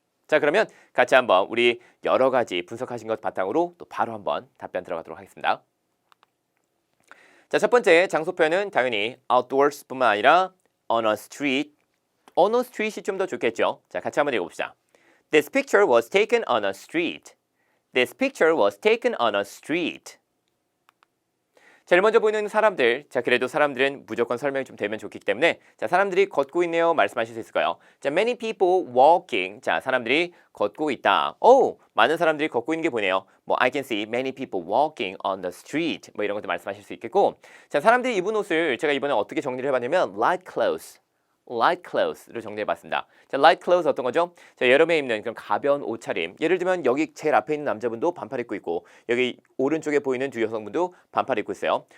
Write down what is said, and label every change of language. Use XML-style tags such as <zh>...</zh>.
<ko>자, 그러면 같이 한번 우리 여러 가지 분석하신 것 바탕으로 또 바로 한번 답변 들어가도록 하겠습니다. 자, 첫 번째 장소 표현은 당연히 outdoors뿐만 아니라</ko> <en>on a street. on a street</en> <ko>이 좀 더 좋겠죠. 자, 같이 한번 읽어봅시다.</ko> <en>This picture was taken on a street. This picture was taken on a street.</en> <ko>제일 먼저 보이는 사람들. 자, 그래도 사람들은 무조건 설명이 좀 되면 좋기 때문에 자, 사람들이 걷고 있네요. 말씀하실 수 있을까요? 자,</ko> <en>many people walking.</en> <ko>자, 사람들이 걷고 있다. 오, 많은 사람들이 걷고 있는 게 보이네요.</ko> <en>뭐 I can see many people walking on the street.</en> <ko>뭐 이런 것도 말씀하실 수 있겠고. 자, 사람들이 입은 옷을 제가 이번에 어떻게 정리를 해봤냐면 light clothes. light clothes를 정리해봤습니다. 자, light clothes 어떤 거죠? 자, 여름에 입는 그런 가벼운 옷차림. 예를 들면 여기 제일 앞에 있는 남자분도 반팔 입고 있고 여기 오른쪽에 보이는 두 여성분도 반팔 입고 있어요.</ko>